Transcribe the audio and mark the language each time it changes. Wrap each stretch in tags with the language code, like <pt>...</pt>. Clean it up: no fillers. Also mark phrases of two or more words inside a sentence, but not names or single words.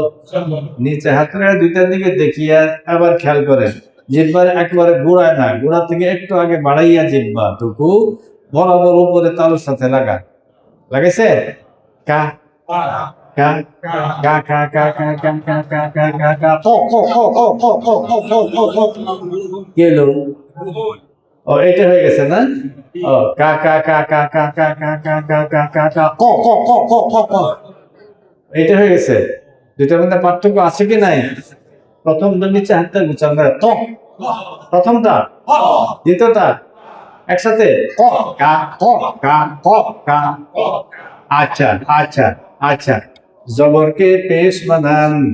<bn>নিচে হাত রেখে দুইটার দিকে দেখিয়া আবার খেয়াল করেন, জিহ্বার একেবারে গোড়ায় না, গোড়া থেকে একটু আগে বাড়াইয়া জিহ্বা টুকু বরাবর উপরে তালুর সাথে লাগা। লাগাইছে? কা কা কা কা কা কা কা কা কা কা কা কা গেল। ও এটা হয়ে গেছে না? ও কা কা কা কা কা কা কা কা কা কা কা কা ক ক ক ক ক ক এটা হয়ে গেছে। দুইটার মধ্যে পার্থক্য আছে কি নাই? প্রথমটা নিচে হাতটা গুছান, প্রথমটা দ্বিতীয়টা একসাথে কা কা কা। আচ্ছা আচ্ছা আচ্ছা, জবরকে পেশ বানান।</bn>